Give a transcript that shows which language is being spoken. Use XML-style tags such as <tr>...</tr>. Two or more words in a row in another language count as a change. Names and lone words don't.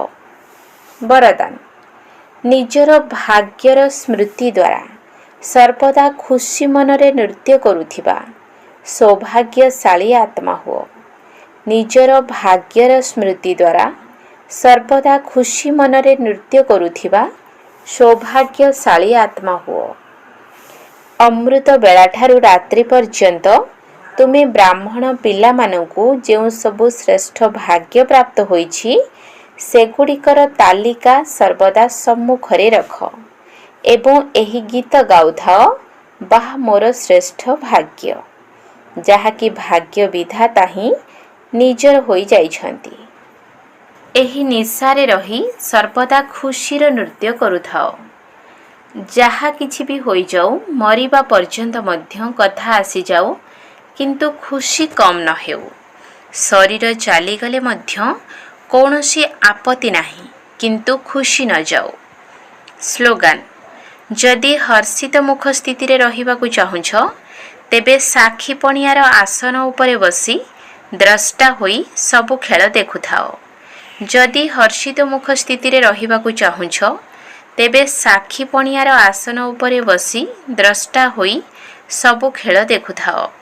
<or>ବରଦାନ, ନିଜର ଭାଗ୍ୟର ସ୍ମୃତି ଦ୍ୱାରା ସର୍ବଦା ଖୁସି ମନରେ ନୃତ୍ୟ କରୁଥିବା ସୌଭାଗ୍ୟଶାଳୀ ଆତ୍ମା ହୁଅ। ନିଜର ଭାଗ୍ୟର ସ୍ମୃତି ଦ୍ୱାରା ସର୍ବଦା ଖୁସି ମନରେ ନୃତ୍ୟ କରୁଥିବା ସୌଭାଗ୍ୟଶାଳୀ ଆତ୍ମା ହୁଅ। ଅମୃତ ବେଳାଠାରୁ ରାତ୍ରି ପର୍ଯ୍ୟନ୍ତ ତୁମେ ବ୍ରାହ୍ମଣ ପିଲା ମାନଙ୍କୁ ଯେଉଁ ସବୁ ଶ୍ରେଷ୍ଠ ଭାଗ୍ୟ ପ୍ରାପ୍ତ ହୋଇଛି ସେଗୁଡ଼ିକର ତାଲିକା ସର୍ବଦା ସମ୍ମୁଖରେ ରଖ ଏବଂ ଏହି ଗୀତ ଗାଉଥାଅ, ବାହ ମୋର ଶ୍ରେଷ୍ଠ ଭାଗ୍ୟ, ଯାହାକି ଭାଗ୍ୟ ବିଧାତା ହିଁ ନିଜର ହୋଇ ଯାଇଛନ୍ତି। ଏହି ନିଶାରେ ରହି ସର୍ବଦା ଖୁସିର ନୃତ୍ୟ କରୁଥାଅ। ଯାହା କିଛି ବି ହୋଇ ଯାଉ, ମରିବା ପର୍ଯ୍ୟନ୍ତ ମଧ୍ୟ କଥା ଆସି ଯାଉ, କିନ୍ତୁ ଖୁସି କମ ନ ହେଉ। ଶରୀର ଚାଲିଗଲେ ମଧ୍ୟ କୌଣସି ଆପତ୍ତି ନାହିଁ, କିନ୍ତୁ ଖୁସି ନ ଯାଉ। ସ୍ଲୋଗାନ, ଯଦି ହର୍ଷିତ ମୁଖ ସ୍ଥିତି ରେ ରହିବାକୁ ଚାହୁଁଛ, ତେବେ ସାକ୍ଷୀ ପଣିଆର ଆସନ ଉପରେ ବସି ଦ୍ରଷ୍ଟା ହୋଇ ସବୁ ଖେଳ ଦେଖୁଥାଅ। ଯଦି ହର୍ଷିତ ମୁଖ ସ୍ଥିତି ରେ ରହିବାକୁ ଚାହୁଁଛ, ତେବେ ସାକ୍ଷୀ ପଣିଆର ଆସନ ଉପରେ ବସି ଦ୍ରଷ୍ଟା ହୋଇ ସବୁ ଖେଳ ଦେଖୁଥାଅ।</or>